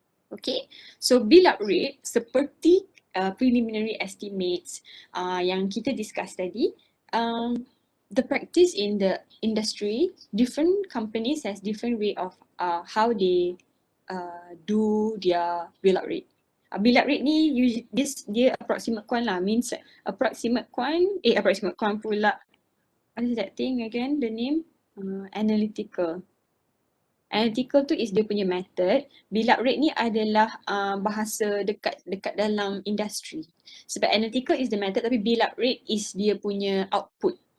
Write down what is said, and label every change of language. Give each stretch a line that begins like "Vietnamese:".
English: Okay, so bill up rate
Malay: seperti
English: preliminary estimates
Malay: yang kita discuss tadi,
English: the practice in the industry, different companies has different way of how they do their bill up rate.
Malay: Bill up rate ni dia approximate quant lah, means approximate quant pula.
English: What is that thing again, the name? Analytical. Analytical
Malay: tu
English: is
Malay: dia punya
English: method.
Malay: Bill up rate ni adalah bahasa dekat dalam industri.
English: Sebab analytical is the method tapi bill up rate is
Malay: dia punya
English: output.